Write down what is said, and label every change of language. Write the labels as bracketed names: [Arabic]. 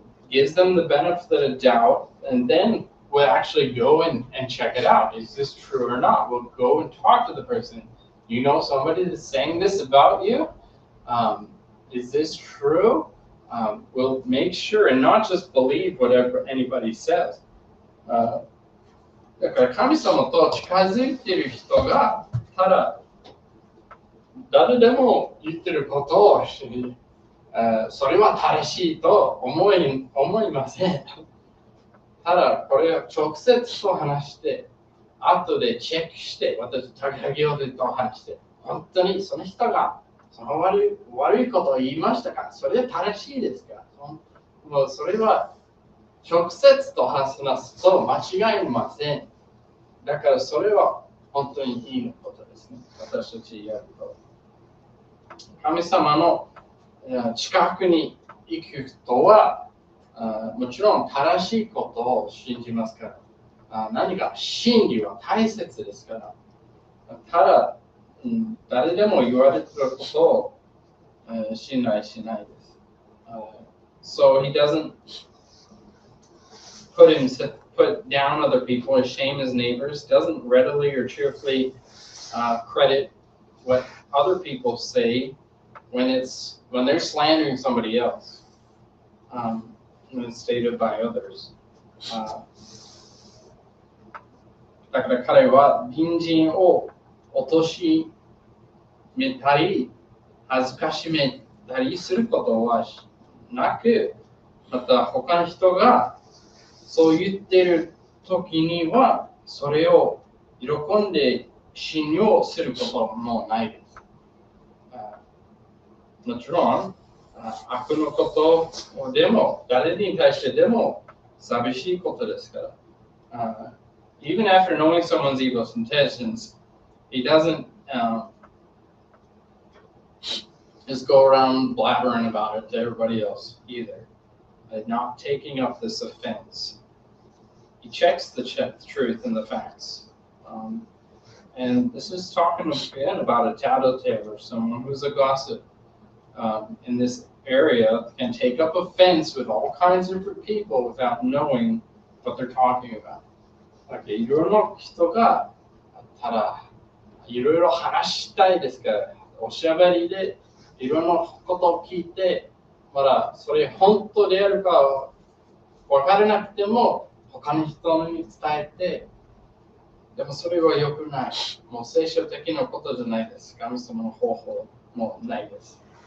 [English] Gives them the benefit of doubt, and then we'll actually go and check it out. Is this true or not? We'll go and talk to the person. You know somebody that's saying this about you? Is this true? We'll make sure and not just believe whatever anybody says. [Japanese] だから神様と近づいている人がただ誰でも言ってることを知り、それは正しいと思いません。ただこれを直接と話して、後でチェックして、私、高木をと話して、本当にその人がその悪いことを言いましたか？それで正しいですか？もうそれは直接と話すと間違いません。だからそれは本当にいいことですね。私たちやると。神様の近くに行く人はもちろん正しいことを信じますから、何か真理は大切ですから、ただ、誰でも言われていることを信頼しないです。 [English] So he doesn't put down other people or shame his neighbors, doesn't readily or cheerfully credit what other people say when they're slandering somebody else, when it's stated by others. [Japanese] だから彼は隣人を貶めたり恥ずかしめたりすることはなく、また他の人がそう言っている時にはそれを喜んで信用することもないです。もちろん悪のことでも誰に対してでも寂しいことですから。 [English] Even after knowing someone's evil intentions, he doesn't just go around blabbering about it to everybody else either. Not taking up this offense. He checks the truth and the facts. And this is talking again about a tattletale or someone who's a gossip in this area can take up offense with all kinds of different people without knowing what they're talking about. [Japanese] いろいろな人がただいろいろ話したいですからおしゃべりでいろんなことを聞いてまだそれ本当であるか分からなくても他の人に伝えてでもそれは良くない。もう聖書的なことじゃないです。神様の方法もないです。